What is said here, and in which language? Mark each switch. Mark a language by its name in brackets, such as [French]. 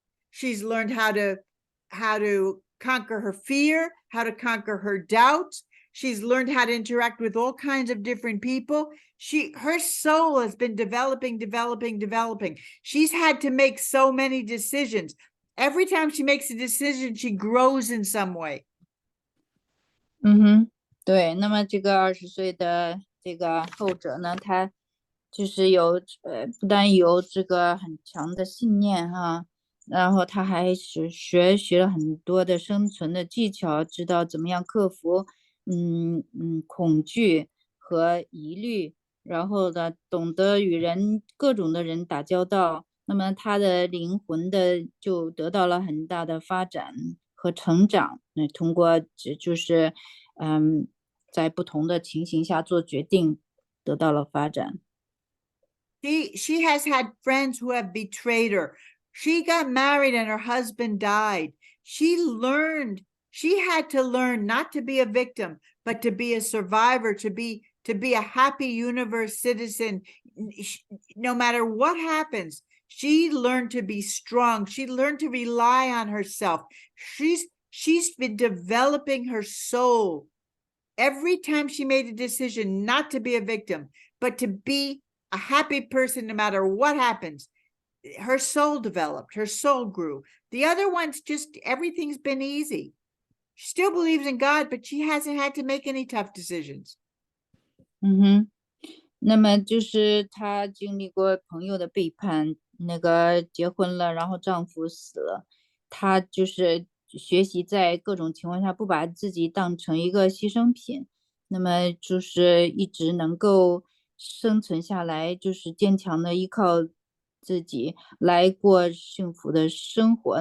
[English] She's learned how to conquer her fear, how to conquer her doubts. She's learned how to interact with all kinds of different people. Her soul has been developing. She's had to make so many decisions. Every time she makes a decision, she grows in some way. [Chinese] 对，那么这个20岁的这个后者呢，他就是不但有这个很强的信念哈，然后他还是学了很多的生存的技巧，知道怎么样克服恐惧和疑虑，然后呢，懂得与各种的人打交道，那么他的灵魂就得到了很大的发展和成长。通过就是在不同的情形下做决定，得到了发展。 [English] She has had friends who have betrayed her. She got married and her husband died. She had to learn not to be a victim, but to be a survivor, to be a happy universe citizen. No matter what happens, she learned to be strong. She learned to rely on herself. She's been developing her soul every time she made a decision not to be a victim, but to be a happy person no matter what happens. Her soul developed, her soul grew. The other ones, just everything's been easy. She still believes in God, but she hasn't had to make any tough decisions. [Chinese] 那么就是她经历过朋友的背叛，那个结婚了，然后丈夫死了，她就是学习在各种情况下不把自己当成一个牺牲品，那么就是一直能够生存下来，就是坚强的依靠自己来过幸福的生活。